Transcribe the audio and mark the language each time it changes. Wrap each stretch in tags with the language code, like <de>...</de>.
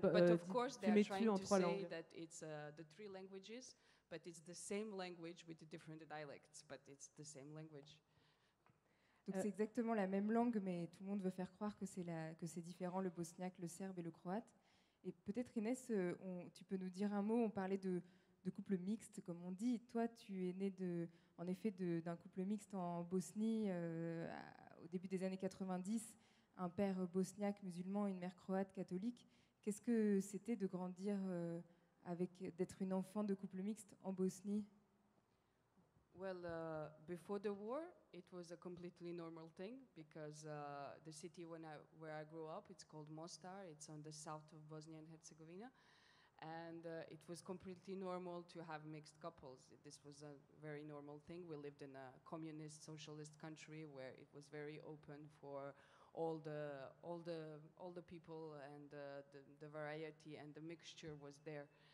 <en>but of course, they are trying to say</en> <fr>langues.</fr> <en>that it's the three languages, but it's the same language with the different dialects, but it's the same language.</en> <fr>Donc c'est exactement la même langue, mais tout le monde veut faire croire que c'est différent, le bosniaque, le serbe et le croate. Et peut-être Inès, tu peux nous dire un mot, on parlait de couple mixte, comme on dit. Toi, tu es né en effet d'un couple mixte en Bosnie au début des années 90, un père bosniaque musulman, une mère croate catholique. Qu'est-ce que c'était de grandir d'être une enfant de couple mixte en Bosnie?</fr> <en>Well, before the war, it was a completely normal thing because the city where I grew up, it's called Mostar. It's on the south of Bosnia and Herzegovina. And it was completely normal to have mixed couples. This was a very normal thing. We lived in a communist, socialist country where it was very open for all the people, and the variety and the mixture was there.</en>